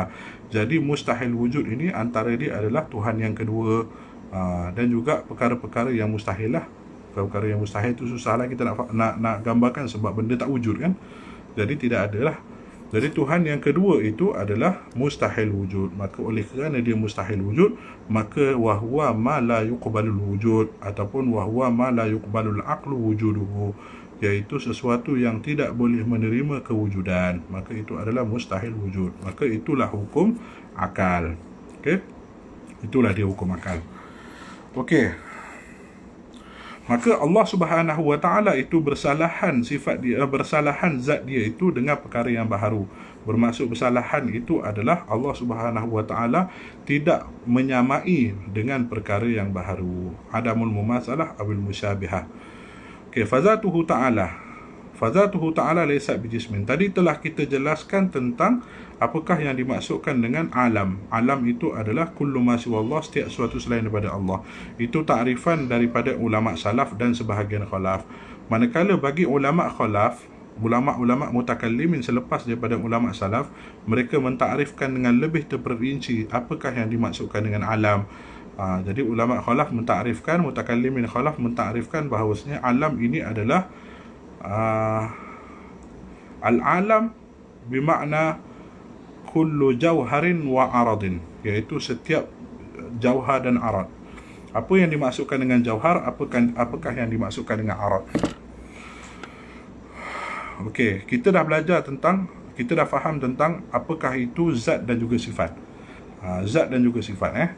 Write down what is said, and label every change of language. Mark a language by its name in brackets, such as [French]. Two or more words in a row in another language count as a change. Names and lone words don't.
[Malay] Jadi mustahil wujud ini antara dia adalah Tuhan yang kedua, dan juga perkara-perkara yang mustahil lah. Perkara yang mustahil itu susahlah kita nak gambarkan sebab benda tak wujud kan. Jadi tidak adalah. Jadi Tuhan yang kedua itu adalah mustahil wujud. Maka oleh kerana dia mustahil wujud, maka [Arabic] وهو ما لا يقبل الوجود [Malay] ataupun [Arabic] وهو ما لا يقبل العقل وجوده, [Malay] iaitu sesuatu yang tidak boleh menerima kewujudan, maka itu adalah mustahil wujud. Maka itulah hukum akal. Okey, itulah dia hukum akal. Okey, maka Allah [Arabic] سبحانه وتعالى [Malay] itu bersalahan sifat dia, bersalahan zat dia itu dengan perkara yang baharu. Bermaksud bersalahan itu adalah Allah [Arabic] سبحانه وتعالى [Malay] tidak menyamai dengan perkara yang baharu. [Arabic] عدم المماثلة أو المشابهة. [Malay] Okey, [Arabic] فذاته تعالى ليس بجسم. [Malay] Tadi telah kita jelaskan tentang apakah yang dimaksudkan dengan alam. Alam itu adalah [Arabic] كل ما سوى الله, [Malay] setiap sesuatu selain daripada Allah. Itu takrifan daripada ulama salaf dan sebahagian khalaf. Manakala bagi ulama khalaf, ulama-ulama mutakallimin selepas daripada ulama salaf, mereka mentakrifkan dengan lebih terperinci apakah yang dimaksudkan dengan alam. Jadi ulama khalaf mentakrifkan, mutakallimin khalaf mentakrifkan bahawasanya alam ini adalah al-alam bermakna [Arabic] كل جوهر وعرض, [Malay] iaitu setiap jauhar dan arad. Apa yang dimaksudkan dengan jauhar, apakah yang dimaksudkan dengan arad? Okey, kita dah faham tentang apakah itu zat dan juga sifat. Zat dan juga sifat.